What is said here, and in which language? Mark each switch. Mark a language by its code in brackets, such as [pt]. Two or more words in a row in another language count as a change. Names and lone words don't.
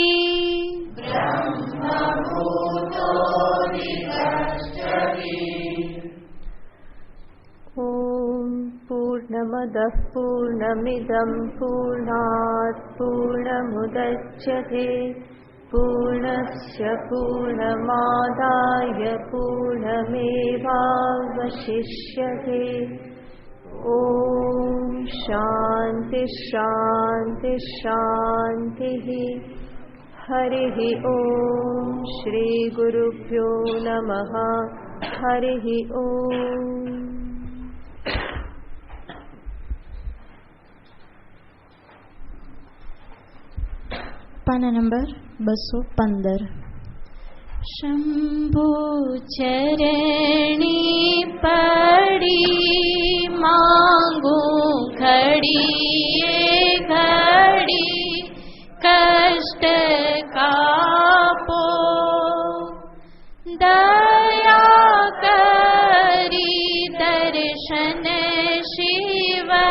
[sa] ओम पूर्णमदः पूर्णमिदं पूर्णात पूर्णमुदच्यते पूर्णस्य पूर्णमादाय पूर्णमेवावशिष्यते. ओम शान्ति शान्ति शान्ति. हरिः ॐ श्रीगुरुभ्यो नमः हरिः ॐ। [gu] પાના નંબર 215। શંભુ ચરણી પડી માંગુ ઘડી ઘડી કષ્ટ કાપો દયા કરી દર્શન શિવ